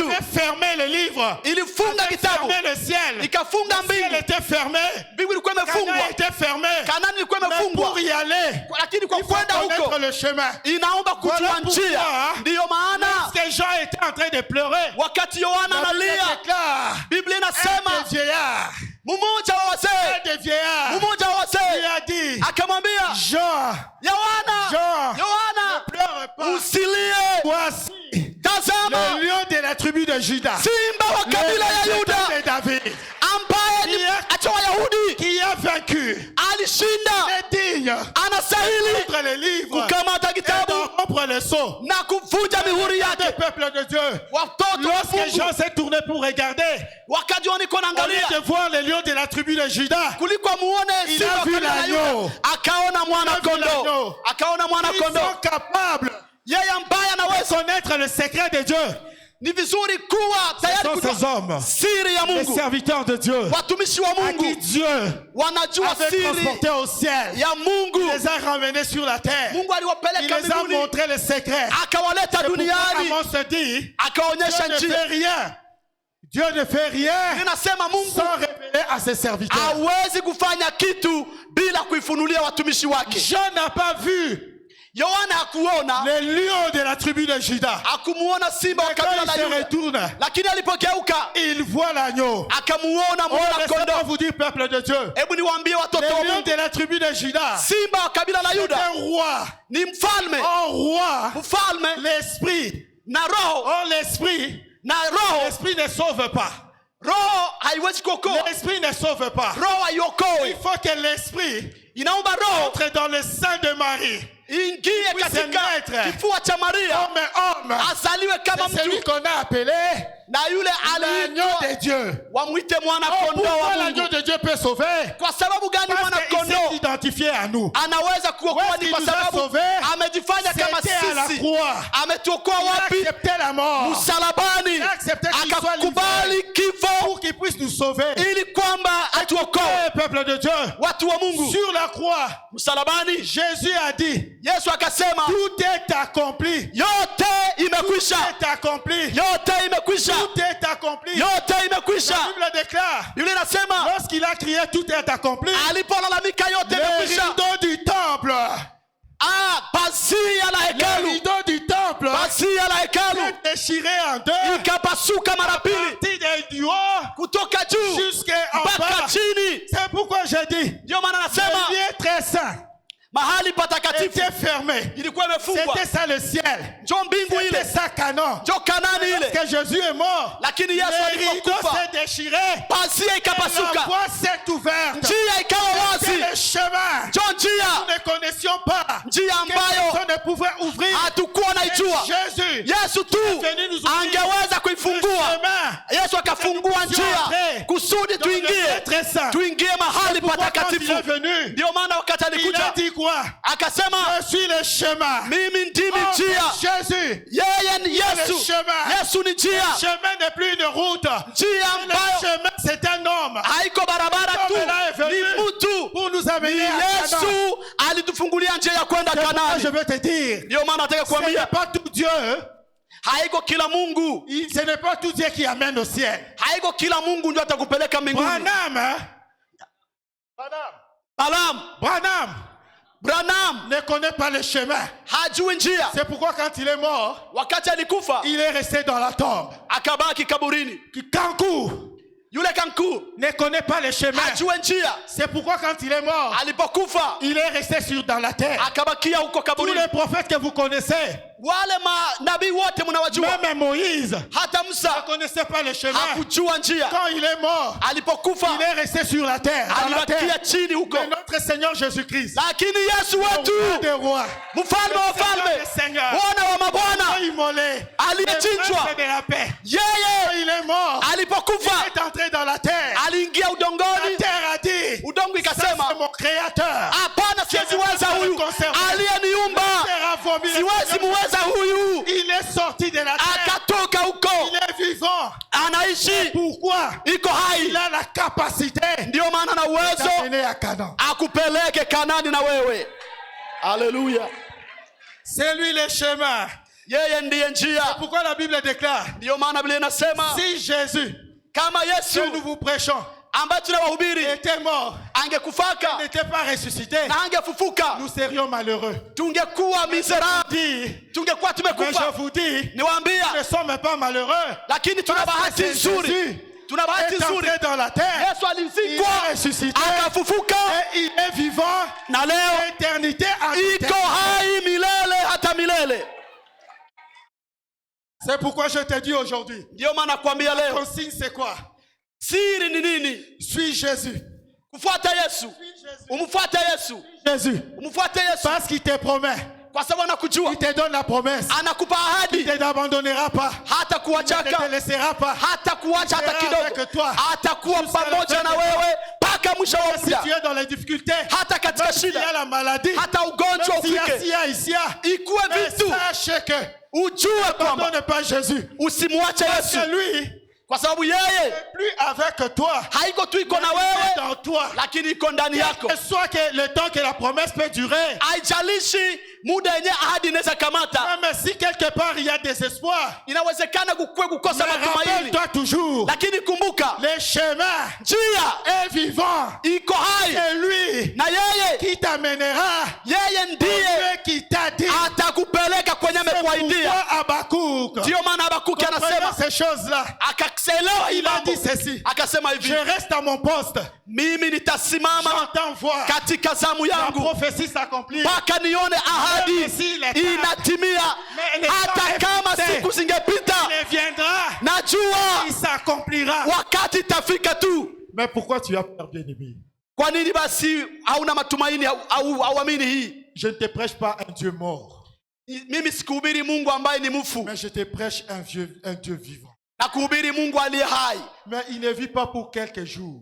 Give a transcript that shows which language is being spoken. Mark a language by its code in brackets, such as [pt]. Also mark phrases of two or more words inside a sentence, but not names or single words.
[fr] avait fermé le livre, [sw] ilifunga [fr] avait [sw] kitabu, [fr] fermé le ciel. [sw] ikafunga [fr] Le ciel [sw] mbingu. [fr] était fermé. [sw] Mbingu ilikuwa Canaan imefungwa, [fr] était fermé. [sw] Kanani ilikuwa [fr] Mais [sw] imefungwa, [fr] pour y aller, [sw] lakini kwa [fr] il faut [sw] kwenda huko [fr] connaître le chemin. [sw] inaomba kujua [fr] Voilà [sw] njia. [fr] pourquoi, [sw] Ndiyo maana [fr] lorsque Jean était en train de pleurer, [sw] wakati Yohana [fr] la Bible [sw] analia, [fr] déclare, [sw] Biblia [fr] un [sw] inasema [fr] des vieillards, [sw] mmoja wa wazee, mmoja wa [fr] il [sw] wazee [fr] a dit, [sw] akamwambia [fr] Jean, [sw] Yohana, [fr] ne [sw] Yohana, [fr] pleure pas. [sw] usilie, [fr] Voici [sw] tazama [fr] le lion de la tribu de Juda, [sw] simba wa [fr] le [sw] kabila ya [fr] rejeton [sw] Yuda [fr] de David, [sw] ambaye ni acha Wayahudi [fr] qui a vaincu, [sw] alishinda, [fr] est digne [sw] anastahili [fr] d'ouvrir les livres [sw] kukamata [fr] et [sw] kitabu [fr] d'en rompre les sceaux. [sw] na kuvunja mihuri [fr] Des [sw] yake. [fr] peuples de Dieu. [sw] Watoto wa [fr] Lorsque Jean [sw] Mungu [fr] s'est tourné pour regarder, [sw] wakati niko [fr] au lieu [sw] naangalia [fr] de voir le lion de la tribu de Juda, [sw] kuliko muone [fr] il [sw] simba [fr] a [sw] wa [fr] vu [sw] kabila ya [fr] l'agneau. [sw] Yuda, akaona mwana [fr] Il a vu l'agneau. [sw] kondoo, akaona mwana [fr] ils sont [sw] kondoo. [fr] capables [sw] Yeye ambaye [fr] de [sw] anaweza, [fr] connaître le secret de Dieu. [sw] ni vizuri kuwa [fr] Ce [sw] tayari [fr] sont ces [sw] kujua [fr] hommes, [sw] siri ya [fr] les [sw] Mungu. [fr] serviteurs de Dieu, [sw] Watumishi wa [fr] à qui [sw] Mungu [fr] Dieu [sw] wanajua [fr] avait [sw] siri [fr] transporté au ciel. [sw] ya Mungu. [fr] Il les a ramenés sur la terre. [sw] Mungu [fr] Il [sw] aliwapeleka [fr] les a [sw] mbinguni, [fr] montré le secret. [sw] akawaleta [fr] C'est pourquoi [sw] duniani, [fr] Amos se dit, [sw] akaonyesha [fr] Dieu ne fait [sw] njia. [fr] rien. Dieu ne fait rien [sw] Ninasema Mungu [fr] sans révéler à ses serviteurs. [sw] hawezi kufanya kitu bila kuifunulia watumishi wake. [fr] Jean n'a pas vu [sw] Yohana hakuona, [fr] le lion de la tribu de Juda. [sw] hakumuona simba wa [fr] Mais quand [sw] kabila [fr] il la se [sw] Yuda, [fr] retourne, [sw] lakini alipogeuka [fr] il voit l'agneau. [sw] akamuona Oh, mwana [fr] laissez-moi [sw] kondoo. [fr] vous dire, peuple de Dieu, [sw] Hebu niwaambie watoto wa [fr] le lion [sw] Mungu, [fr] de la tribu de Juda, [sw] simba wa kabila la [fr] c'est [sw] Yuda [fr] un roi. [sw] ni mfalme, [fr] Un roi. [sw] mfalme [fr] L'esprit. [sw] na roho, [fr] Oh, l'esprit. [sw] na roho. [fr] L'esprit ne sauve pas. [sw] Roho haiwezi kuokoa, [fr] L'esprit ne sauve pas. [sw] roho [fr] Il [sw] haiokoe. [fr] faut que l'esprit [sw] inaomba roho [fr] entre dans le sein de Marie. [sw] ingie [fr] puisse [sw] katika [fr] naître [sw] kifua cha Maria, [fr] Homme et homme. [sw] azaliwe kama [fr] C'est celui [sw] mtu, [fr] qu'on a appelé [sw] na yule [fr] l'agneau [sw] aliitwa [fr] de Dieu. [sw] wamwite mwana Oh, kondoo [fr] pourquoi [sw] wa [fr] l'agneau [sw] Mungu. [fr] de Dieu peut sauver? [sw] Kwa sababu gani [fr] Parce [sw] mwana [fr] qu'il s'est [sw] kondoo [fr] identifié à nous. [sw] anaweza kuokoa? [fr] Où est-ce [sw] Ni [fr] qu'il [sw] kwa [fr] nous a [sw] sababu [fr] sauvés? [sw] amejifanya kama [fr] C'était à la [sw] sisi. [fr] croix. [sw] Ametuokoa [fr] Il a [sw] wapi? [fr] accepté la mort. [sw] Msalabani. [fr] Il a accepté qu'il soit [sw] Akakubali [fr] livré [sw] kifo [fr] pour qu'il puisse nous sauver. [sw] ili kwamba atuokoe [fr] Le peuple de Dieu. [sw] watu wa Mungu. [fr] Sur la croix, [sw] Msalabani [fr] Jésus a dit, [sw] Yesu akasema [fr] tout est accompli. [sw] yote [fr] Tout [sw] imekwisha, [fr] est accompli. [sw] yote imekwisha, [fr] Tout est accompli. [sw] yote imekwisha. [fr] La Bible déclare, [sw] Biblia inasema [fr] lorsqu'il a crié tout est accompli, [sw] alipolalamika yote [fr] les [sw] imekwisha, [fr] rideaux du temple, [sw] pazia la [fr] les [sw] hekalu, [fr] rideaux du temple [sw] pazia la hekalu [fr] est déchiré en deux, [sw] ikapasuka mara pili [fr] parti du haut [sw] kutoka juu [fr] jusqu'en [sw] mpaka [fr] bas. [sw] chini. [fr] C'est pourquoi je dis, [sw] Ndio maana nasema [fr] le lieu très saint [sw] mahali patakatifu [fr] était fermé. [sw] ilikuwa imefungwa. [fr] C'était ça le ciel. [sw] Njo mbingu [fr] C'était [sw] ile, [fr] ça Canaan. [sw] njo Kanani ile. [fr] Que Jésus est mort. [sw] Lakini Yesu [fr] Les rideaux [sw] alipokufa [fr] s'est déchiré. [sw] pazia [fr] Et la [sw] ikapasuka, [fr] voie s'est ouverte. [sw] njia ikawa [fr] C'est [sw] wazi. [fr] le chemin. [sw] Njo [fr] Nous [sw] njia, [fr] ne connaissions pas. [sw] njia [fr] Que [sw] ambayo [fr] personne ne pouvait ouvrir. [sw] hatukuwa [fr] Et [sw] naijua. [fr] Jésus [sw] Yesu tu [fr] venu nous ouvrir [sw] angeweza [fr] le [sw] kuifungua. [fr] chemin. [sw] Yesu akafungua njia kusudi [fr] Dans le lieu [sw] tuingie, [fr] très saint. [sw] tuingie mahali [fr] Pourquoi quand il [sw] patakatifu. [fr] est venu, [sw] Ndio maana wakati [fr] il a [sw] alikuja [fr] dit quoi? [sw] akasema, [fr] Je suis le chemin. [sw] mimi ndimi Oh, njia. [fr] Jésus. [sw] Yeye ni Yesu, [fr] Le chemin. [sw] Yesu ni njia. [fr] Le chemin n'est plus une route. [sw] Njia [fr] Le [sw] ambayo [fr] chemin, c'est un homme. [sw] haiko barabara tu, [fr] Homme là est venu [sw] ni mtu. [fr] pour nous [sw] Ni [fr] amener à Canaan. [sw] Yesu alitufungulia njia ya kwenda [fr] C'est pourquoi je [sw] Kanaani. [fr] veux te dire, [sw] Ndio maana nataka [fr] ce n'est [sw] kuambia [fr] pas tout Dieu. [sw] haiko kila Mungu, [fr] Ce n'est pas tout Dieu qui amène au ciel. [sw] haiko kila Mungu ndio atakupeleka mbinguni. [fr] Branham, hein? [sw] Branham [fr] ne connaît pas le chemin. [sw] hajui njia. [fr] C'est pourquoi quand il est mort, [sw] Wakati alikufa [fr] il est resté dans la tombe. [sw] akabaki kaburini. [fr] Kankou [sw] Yule kankuu [fr] ne connaît pas le chemin. [sw] hajui njia. [fr] C'est pourquoi quand il est mort, [sw] Alipokufa [fr] il est resté dans la terre. [sw] akabakia huko [fr] Tous [sw] kaburini. [fr] les prophètes que vous connaissez, [sw] Wale manabii wote mnawajua, [fr] même Moïse, [sw] hata [fr] ne [sw] Musa [fr] connaissait pas le chemin. [sw] hakujua njia. [fr] Quand il est mort, [sw] Alipokufa [fr] il est resté sur la terre, dans la terre. [sw] alibakia chini huko, [fr] Mais notre Seigneur Jésus-Christ, [sw] lakini Yesu [fr] le [sw] wetu, [fr] roi des rois, [sw] mfalme wa falme, [fr] Seigneur, [sw] Bwana wa mabwana, [fr] immolé, [sw] aliyechinjwa, [fr] le prince de la paix. [sw] yeye [fr] Quand il est mort, [sw] alipokufa [fr] il est entré dans la terre. [sw] aliingia [fr] La [sw] udongoni, [fr] terre a dit, [sw] udongo [fr] ça [sw] ikasema, [fr] c'est mon créateur. [sw] hapana, siwezi huyu aliyeniumba, [fr] La terre a vomi le [sw] siwezi [fr] Seigneur. [sw] muweza huyu. [fr] Il est sorti de la terre. [sw] Akatoka huko, [fr] Il est vivant. [sw] anaishi, [fr] Pourquoi? [sw] iko hai. [fr] Il a la capacité [sw] Ndio maana na uwezo [fr] d'amener à Canaan. [sw] akupeleke Kanani na wewe. Haleluya, [fr] C'est lui le chemin. [sw] yeye ndiye njia. [fr] Pourquoi la Bible déclare, [sw] Ndio maana Biblia inasema [fr] si Jésus, [sw] kama Yesu [fr] que nous vous prêchons, [sw] ambaye tunawahubiri [fr] était mort, [sw] angekufaka [fr] n'était pas ressuscité, [sw] na angefufuka, [fr] nous serions malheureux. [sw] tungekuwa miserable, [fr] Dit, [sw] tungekuwa [fr] mais [sw] tumekufa. [fr] je vous dis, [sw] Niwaambia, [fr] nous ne sommes pas malheureux. [sw] lakini tuna [fr] Parce que [sw] bahati [fr] c'est [sw] nzuri, [fr] Jésus [sw] tuna bahati [fr] est [sw] nzuri. [fr] entré dans la terre. [sw] Yesu [fr] Il [sw] alizikwa [fr] est ressuscité [sw] akafufuka, [fr] et il est vivant [sw] na leo [fr] l'éternité en [sw] iko [fr] éternité. [sw] hai milele hata milele. [fr] C'est pourquoi je te dis aujourd'hui, [sw] Ndio maana nakwambia [fr] ton [sw] leo, [fr] signe c'est quoi? [sw] siri ni nini? [fr] Suis Jésus. [sw] Kufuata Yesu, umfuate Yesu, [fr] Jésus. [sw] umfuate Yesu, [fr] Parce qu'il te promet, [sw] kwa sababu anakujua, [fr] il te donne la promesse. [sw] anakupa [fr] Il [sw] ahadi, [fr] ne t'abandonnera pas. [sw] hata [fr] Il ne te [sw] kuachaka, [fr] laissera pas. [sw] hata kuacha hata [fr] Sera [sw] kidogo, [fr] avec toi. [sw] atakuwa [fr] Jusqu'à la [sw] pamoja [fr] fin [sw] na [fr] des [sw] wewe mpaka mwisho wa [fr] Si [sw] muda. [fr] tu es dans les difficultés, [sw] Hata katika [fr] même s'il y a [sw] shida, [fr] la maladie, [sw] hata ugonjwa [fr] même s'il y a [sw] ufike, [fr] sia, ici, [sw] ikuwe [fr] mais [sw] vitu, [fr] sache que [sw] ujue kwamba [fr] n'abandonne pas Jésus. [sw] usimwache [fr] Parce [sw] Yesu, [fr] que lui, [sw] kwa sababu yeye [fr] plus avec toi, [sw] haiko tu iko na [fr] il est [sw] wewe, [fr] dans toi. [sw] lakini iko ndani yako. [fr] Et soit que le temps que la promesse peut durer, [sw] Haijalishi muda yenye ahadi inaweza kamata, [fr] même si quelque part il y a désespoir, [sw] inawezekana kukwe kukosa [fr] mais [sw] matumaini, [fr] rappelle-toi toujours, [sw] lakini kumbuka [fr] le chemin [sw] njia [fr] est vivant. [sw] iko hai, [fr] C'est lui [sw] na yeye [fr] qui t'amènera, [sw] yeye ndiye [fr] Dieu qui t'a dit. [sw] atakupeleka kwenye [fr] C'est [sw] amekuahidia. [fr] pourquoi Habakkuk, [sw] Ndio maana Habakuki [fr] comprenant [sw] anasema, [fr] ces choses-là, [sw] akaelewa hii [fr] il a [sw] mambo, [fr] dit ceci, [sw] akasema [fr] je [sw] hivi, [fr] reste à mon poste, [sw] mimi nitasimama [fr] j'entends voir [sw] katika zamu [fr] la [sw] yangu [fr] prophétie s'accomplir. [sw] mpaka nione ahadi [fr] Même si les temps- [sw] inatimia. [fr] Mais les temps [sw] Hata [fr] est [sw] kama [fr] fixé. [sw] siku zingepita, [fr] Il viendra, [sw] najua [fr] il s'accomplira. [sw] wakati itafika tu. [fr] Mais pourquoi tu as peur, bien-aimé? [sw] Kwa nini basi hauna matumaini au hauamini hii? [fr] Je ne te prêche pas un Dieu mort, [sw] Mimi sikuhubiri Mungu ambaye ni mfu, [fr] mais je te prêche un Dieu vivant. [sw] na kuhubiri Mungu aliye hai. [fr] Mais il ne vit pas pour quelques jours.